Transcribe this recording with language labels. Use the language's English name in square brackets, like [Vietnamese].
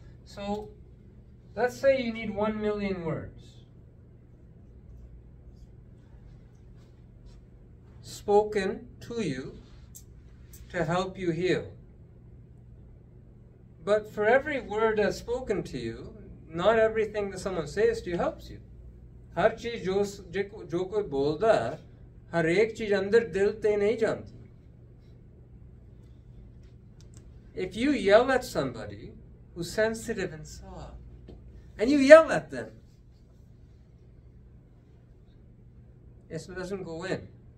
[English] So, let's say you need 1 million words spoken to you to help you heal. But for every word that's spoken to you, not everything that someone says to you helps you. [Hindi] हर चीज जो कोई बोलता है, हर एक चीज अंदर दिल ते नहीं जानती. [English] If you yell at somebody who's sensitive and soft, and you yell at them, it doesn't go in.